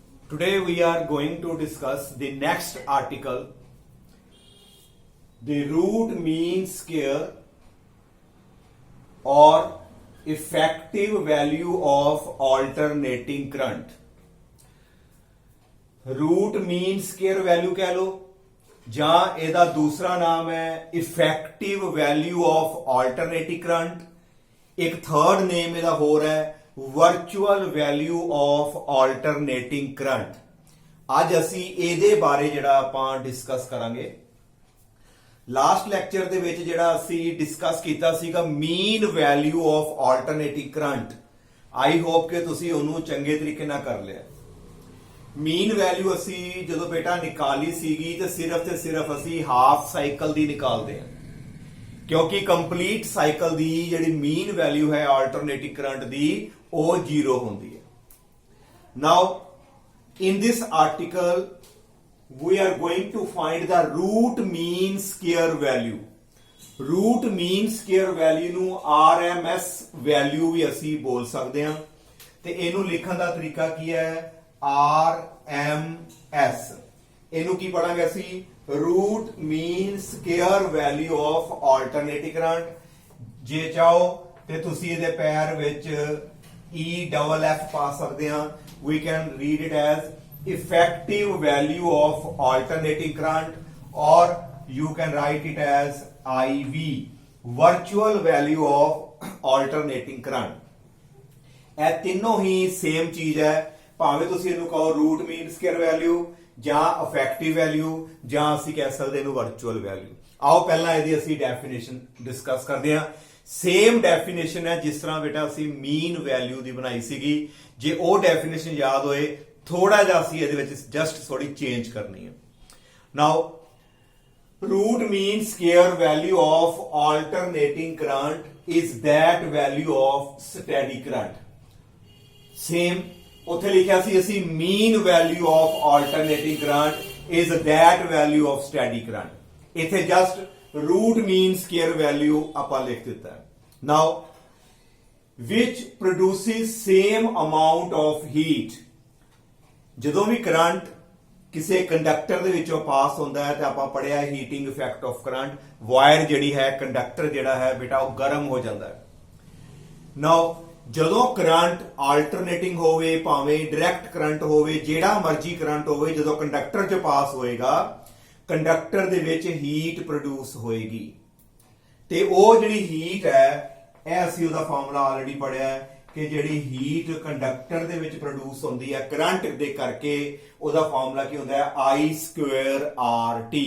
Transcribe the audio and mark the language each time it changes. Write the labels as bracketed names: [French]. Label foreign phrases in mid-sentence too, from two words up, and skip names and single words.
[English] Today we are going to discuss the next article, the root mean square or effective value of alternating current. root mean square value [Punjabi] ਕਹਿ ਲਓ ਜਾਂ ਇਹਦਾ ਦੂਸਰਾ ਨਾਮ ਹੈ [English] effective value of alternating current. एक third name [Punjabi] ਇਹਦਾ ਹੋਰ ਹੈ [English] virtual value of alternating current. [Punjabi] ਅੱਜ ਅਸੀਂ ਇਹਦੇ ਬਾਰੇ ਜਿਹੜਾ ਆਪਾਂ ਡਿਸਕਸ ਕਰਾਂਗੇ। [English] last lecture [Punjabi] ਦੇ ਵਿੱਚ ਜਿਹੜਾ ਅਸੀਂ ਡਿਸਕਸ ਕੀਤਾ ਸੀਗਾ [English] mean value of alternating current. I hope [Punjabi] ਕਿ ਤੁਸੀਂ ਉਹਨੂੰ ਚੰਗੇ ਤਰੀਕੇ ਨਾਲ ਕਰ ਲਿਆ। [English] mean value [Punjabi] ਅਸੀਂ ਜਦੋਂ ਬੇਟਾ ਨਿਕਾਲੀ ਸੀਗੀ ਤੇ ਸਿਰਫ ਅਸੀਂ [English] half cycle [Punjabi] ਦੀ ਨਿਕਾਲਦੇ ਹਾਂ, ਕਿਉਂਕਿ [English] complete cycle [Punjabi] ਦੀ ਜਿਹੜੀ [English] mean value [Punjabi] ਹੈ [English] alternating current [Punjabi] ਦੀ ਉਹ 0 ਹੁੰਦੀ ਹੈ। [English] ਨਾਓ in this article we are going to find the root mean square value। root mean square value [Punjabi] ਨੂੰ [English] RMS value [Punjabi] ਵੀ ਅਸੀਂ ਬੋਲ ਸਕਦੇ ਹਾਂ ਤੇ ਇਹਨੂੰ ਲਿਖਣ ਦਾ ਤਰੀਕਾ ਕੀ ਹੈ RMS। ਇਹਨੂੰ ਕੀ ਪੜਾਂਗੇ ਅਸੀਂ [English] root mean square value of alternating current। [Punjabi] ਜੇ ਚਾਹੋ ਤੇ ਤੁਸੀਂ ਇਹਦੇ ਪੈਰ ਵਿੱਚ EFF ਪਾ ਸਕਦੇ ਹਾਂ। [English] We can read it as effective value of alternating current or you can write it as IV, virtual value of alternating current। [Punjabi] ਇਹ ਤਿੰਨੋਂ ਹੀ ਸੇਮ ਚੀਜ਼ ਹੈ, ਭਾਵੇਂ ਤੁਸੀਂ ਇਹਨੂੰ ਕਹੋ [English] root mean square value [Punjabi] ਜਾਂ [English] effective value [Punjabi] ਜਾਂ ਅਸੀਂ ਕਹਿ ਸਕਦੇ ਇਹਨੂੰ [English] virtual value. [Punjabi] ਆਓ ਪਹਿਲਾਂ ਇਹਦੀ ਅਸੀਂ [English] definition discuss [Punjabi] ਕਰਦੇ ਹਾਂ। [English] same definition [Punjabi] ਹੈ ਜਿਸ ਤਰ੍ਹਾਂ ਬੇਟਾ ਅਸੀਂ [English] mean value [Punjabi] ਦੀ ਬਣਾਈ ਸੀਗੀ। ਜੇ ਉਹ ਡੈਫੀਨੇਸ਼ਨ ਯਾਦ ਹੋਏ ਥੋੜਾ ਜਿਹਾ ਅਸੀਂ ਇਹਦੇ ਵਿੱਚ ਜਸਟ ਥੋੜੀ ਚੇਂਜ ਕਰਨੀ ਹੈ। [English] ਨਾਓ root mean square value of alternating current is that value of steady current। same [Punjabi] ਉੱਥੇ ਲਿਖਿਆ ਸੀ ਅਸੀਂ [English] mean value of alternating current is that value of steady current। [Punjabi] ਇੱਥੇ ਜਸਟ [English] root mean square value [Punjabi] ਆਪਾਂ ਲਿਖ ਦਿੱਤਾ ਹੈ। [English] now which produces same amount of heat। [Punjabi] ਜਦੋਂ ਵੀ ਕਰੰਟ ਕਿਸੇ ਕੰਡਕਟਰ ਦੇ ਵਿੱਚੋਂ ਪਾਸ ਹੁੰਦਾ ਹੈ ਤੇ ਆਪਾਂ ਪੜਿਆ [English] heating effect of current. [Punjabi] ਵਾਇਰ ਜਿਹੜੀ ਹੈ ਕੰਡਕਟਰ ਜਿਹੜਾ ਹੈ ਬੇਟਾ ਉਹ ਗਰਮ ਹੋ ਜਾਂਦਾ ਹੈ। ਨਾਓ ਜਦੋਂ [English] current alternating [Punjabi] ਹੋਵੇ, ਭਾਵੇਂ [English] direct current [Punjabi] ਹੋਵੇ, ਜਿਹੜਾ ਮਰਜ਼ੀ ਕਰੰਟ ਹੋਵੇ, ਜਦੋਂ ਕੰਡਕਟਰ 'ਚ ਪਾਸ ਹੋਏਗਾ ਕੰਡਕਟਰ ਦੇ ਵਿੱਚ [English] heat produce [Punjabi] ਹੋਏਗੀ ਤੇ ਉਹ ਜਿਹੜੀ ਹੀਟ ਹੈ ਇਹ ਅਸੀਂ ਉਹਦਾ [English] formula already [Punjabi] ਪੜਿਆ ਹੈ ਕਿ ਜਿਹੜੀ [English] heat conductor [Punjabi] ਦੇ ਵਿੱਚ ਪ੍ਰੋਡਿਊਸ ਹੁੰਦੀ ਹੈ ਕਰੰਟ ਦੇ ਕਰਕੇ ਉਹਦਾ ਫਾਰਮੂਲਾ ਕੀ ਹੁੰਦਾ ਹੈ I²RT।